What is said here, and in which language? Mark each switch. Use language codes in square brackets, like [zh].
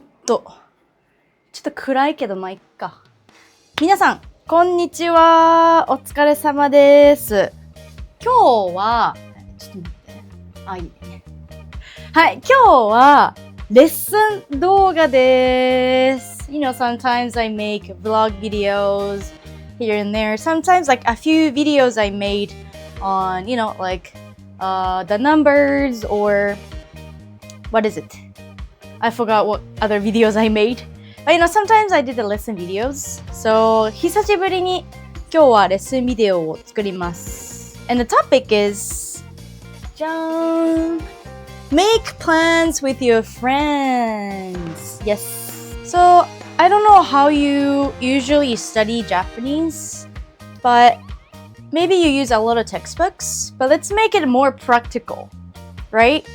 [ja] ちょっと暗いけどまあいっか。皆さん、こんにちは。お疲れ様です。今日は、ちょっと待って。あ、いいね。はい、今日はレッスン動画です。 [en] You know, sometimes I make vlog videos here and there. Sometimes like a few videos I made on, you know, like the numbers or what is it? I forgot what other videos I made. But you know, sometimes I did the lesson videos. [ja] So, 久しぶりに今日はレッスンビデオを作ります。 [en] And the topic is じゃーん Make plans with your friends. Yes. So, I don't know how you usually study Japanese, but maybe you use a lot of textbooks, but let's make it more practical, right?